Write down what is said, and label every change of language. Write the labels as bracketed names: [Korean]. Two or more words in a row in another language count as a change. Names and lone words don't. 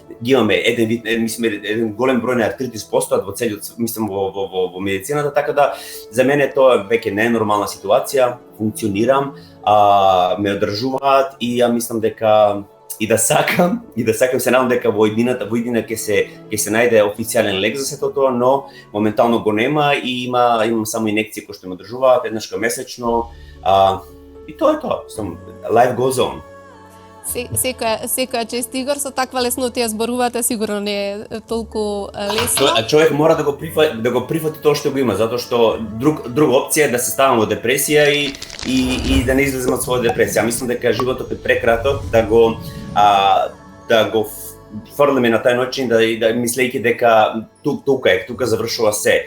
[Macedonian] Ги имаме еден голем број на артритис постојат во целиот, мислам во медицината, така да за мене тоа веќе не е нормална ситуација, функционирам, ме одржуваат и ја мислам дека и да сакам се надам дека во иднина ќе се најде официјален лек за сето тоа, но моментално го нема и имам само инекции кои што ме одржуваат еднашка месечно, и тоа е тоа. [English] Life goes on. [Macedonian] Секоја чест, Игор, со таква леснотија зборувате, сигурно не е толку лесно. Човек мора да го прифати тоа што го има, затоа што друга опција е да се ставам во депресија и да не излезем од своја депресија. Мислам дека животот е прекраток да го фрлиме на тај начин, да мислејќи дека тука завршува се.